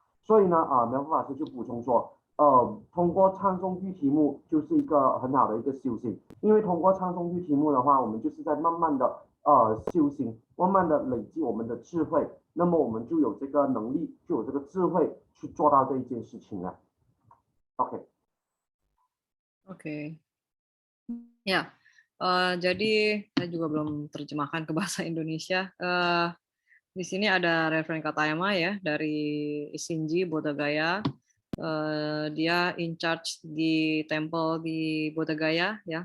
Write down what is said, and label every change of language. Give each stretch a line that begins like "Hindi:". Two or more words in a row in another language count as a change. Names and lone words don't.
Chinese: 所以呢苗夫法师就补充说通过唱诵句题目就是一个很好的一个修行，因为通过唱诵句题目的话，我们就是在慢慢的修行，慢慢的累积我们的智慧，那么我们就有这个能力，就有这个智慧去做到这一件事情了。
Indonesian: Oke. Ya, jadi saya juga belum terjemahkan ke bahasa Indonesia. Di sini ada Reverend Katayama ya dari Isinji Bodhgaya. Dia
English: in charge
Indonesian: di temple di Bodhgaya ya.